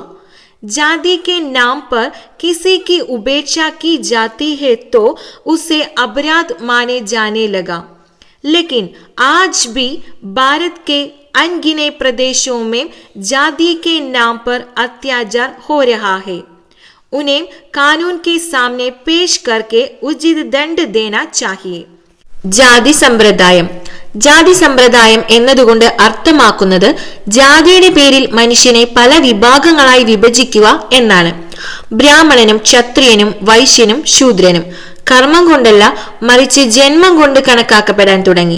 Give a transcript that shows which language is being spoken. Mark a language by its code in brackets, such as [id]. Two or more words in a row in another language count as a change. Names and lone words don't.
[hi] जाति के नाम पर किसी की उपेक्षा की जाती है तो उसे अपराध माने जाने लगा. लेकिन आज भी भारत के अनगिने प्रदेशों में जाति के नाम पर अत्याचार हो रहा है. उन्हें कानून के सामने पेश करके उचित दंड देना चाहिए. [ml] ജാതി സമ്പ്രദായം. ജാതി സമ്പ്രദായം എന്നതുകൊണ്ട് അർത്ഥമാക്കുന്നത് ജാതിയുടെ പേരിൽ മനുഷ്യനെ പല വിഭാഗങ്ങളായി വിഭജിക്കുക എന്നാണ്. ബ്രാഹ്മണനും ക്ഷത്രിയനും വൈശ്യനും ശൂദ്രനും കർമ്മം കൊണ്ടല്ല മറിച്ച് ജന്മം കൊണ്ട് കണക്കാക്കപ്പെടാൻ തുടങ്ങി.